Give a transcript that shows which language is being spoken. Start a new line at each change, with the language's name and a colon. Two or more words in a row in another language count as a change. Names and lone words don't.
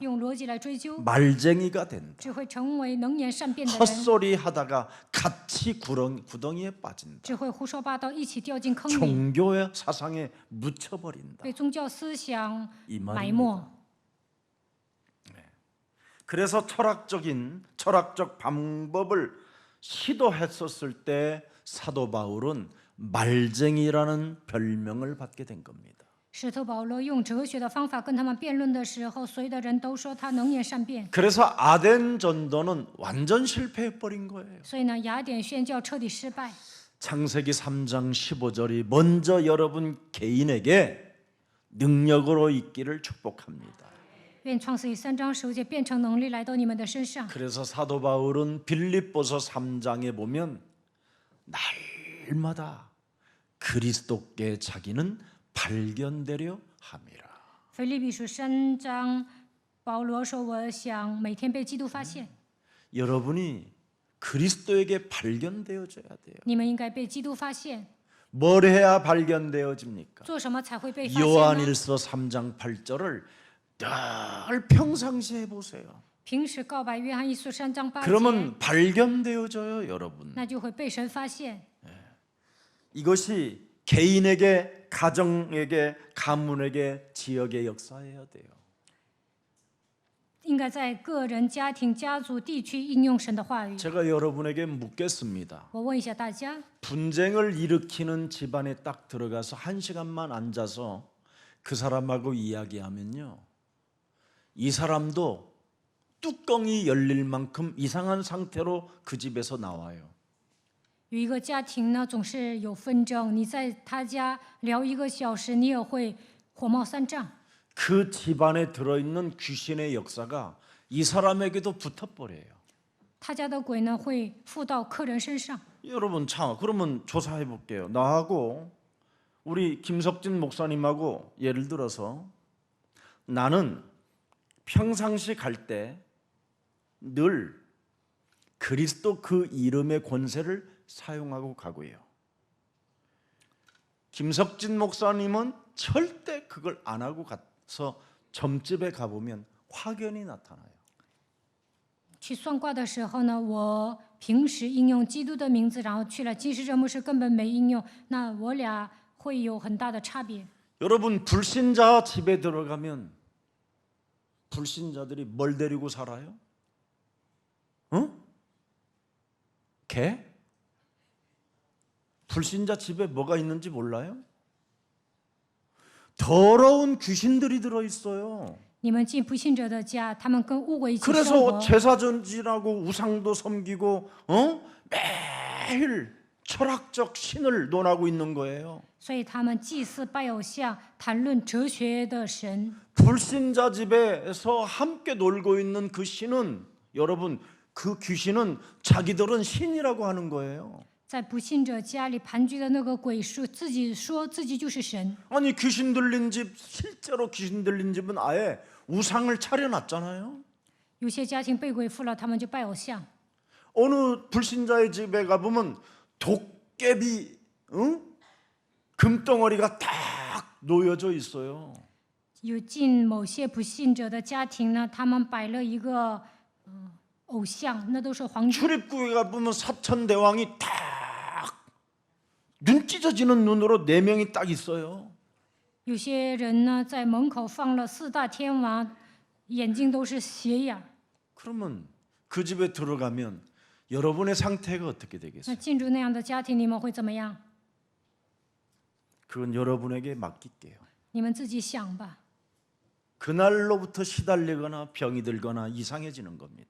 Chinese: 用逻辑来追究，
Korean: 말쟁이가 된다.
Chinese: 只会成为能言善辩的人，
Korean: 헛소리 하다가 같이 구덩이에 빠진다.
Chinese: 只会胡说八道，一起掉进坑里，
Korean: 종교의 사상에 묻혀버린다.
Chinese: 被宗教思想
Korean: 이
Chinese: 埋
Korean: 말입니다.
Chinese: 没。
Korean: 그래서 철학적 방법을 시도했었을 때 사도 바울은 말쟁이라는 별명을 받게 된 겁니다.
Chinese: 使徒保罗用哲学的方法跟他们辩论的时候，所有的人都说他能言善辩，
Korean: 그래서 아덴 전도는 완전 실패해 버린 거예요.
Chinese: 所以呢，雅典宣教彻底失败。
Korean: 창세기 3장 15절이 먼저 여러분 개인에게 능력으로 있기를 축복합니다.
Chinese: 愿创世记3章10节变成能力来到你们的身上。
Korean: 그래서 사도 바울은 빌립보서 3장에 보면 날마다 그리스도께 자기는 발견되려 함이라.
Chinese: 腓立比书3章，保罗说：“我想每天被基督发现，
Korean: 여러분이 그리스도에게 발견되어져야 돼요.
Chinese: 你们应该被基督发现。
Korean: 뭘 해야 발견되어집니까?
Chinese: 做什么才会被发现呢？
Korean: 요한일서 3장 8절을 늘 평상시에 보세요.
Chinese: 平时告白约翰一书3章8节，
Korean: 그러면 발견되어져요, 여러분.
Chinese: 那就会被神发现。
Korean: 이것이 개인에게, 가정에게, 가문에게, 지역에 역사해야 돼요.
Chinese: 应该在个人、家庭、家族、地区应用神的话语。
Korean: 제가 여러분에게 묻겠습니다.
Chinese: 我问一下大家，
Korean: 분쟁을 일으키는 집안에 딱 들어가서 1시간만 앉아서 그 사람하고 이야기하면요, 이 사람도 뚜껑이 열릴 만큼 이상한 상태로 그 집에서 나와요.
Chinese: 有一个家庭呢总是有纷争，你在他家聊1个小时，你也会火冒三丈。
Korean: 그 집안에 들어있는 귀신의 역사가 이 사람에게도 붙어버려요.
Chinese: 他家的鬼呢会附到客人身上。
Korean: 여러분, 그러면 조사해 볼게요. 나하고 우리 김석진 목사님하고 예를 들어서 나는 평상시 갈 때 늘 그리스도 그 이름의 권세를 사용하고 가고요. 김석진 목사님은 절대 그걸 안 하고 가서 점집에 가보면 확연히 나타나요.
Chinese: 去算卦的时候呢，我平时应用基督的名字，然后去了金石真牧师根本没应用，那我俩会有很大的差别。
Korean: 여러분, 불신자 집에 들어가면 불신자들이 뭘 데리고 살아요? 응? 개? 불신자 집에 뭐가 있는지 몰라요? 더러운 귀신들이 들어 있어요.
Chinese: 你们进不信者的家，他们跟污鬼一起生
Korean: 그래서
Chinese: 活，
Korean: 제사 전진하고 우상도 섬기고 매일 철학적 신을 논하고 있는 거예요.
Chinese: 所以他们祭祀拜偶像，谈论哲学的神。
Korean: 불신자 집에서 함께 놀고 있는 그 신은, 여러분, 그 귀신은 자기들은 신이라고 하는 거예요.
Chinese: 在不信者家里盘踞的那个鬼说自己就是神。
Korean: 아니, 귀신 들린 집, 실제로 귀신 들린 집은 아예 우상을 차려놨잖아요.
Chinese: 有些家庭被鬼附了，他们就拜偶像。
Korean: 어느 불신자의 집에 가보면 도깨비, 금덩어리가 딱 놓여져 있어요.
Chinese: 有进某些不信者的家庭呢，他们摆了一个偶像，那都是黄金。
Korean: 출입구에 가보면 사천대왕이 딱 눈 찢어지는 눈으로 4명이 딱 있어요.
Chinese: 有些人呢，在门口放了4大天王，眼睛都是斜眼。
Korean: 그러면 그 집에 들어가면 여러분의 상태가 어떻게
Chinese: 那
Korean: 되겠어요?
Chinese: 进入那样的家庭，你们会怎么样？
Korean: 그건 여러분에게 맡길게요.
Chinese: 你们自己想吧。
Korean: 그날로부터 시달리거나 병이 들거나 이상해지는 겁니다.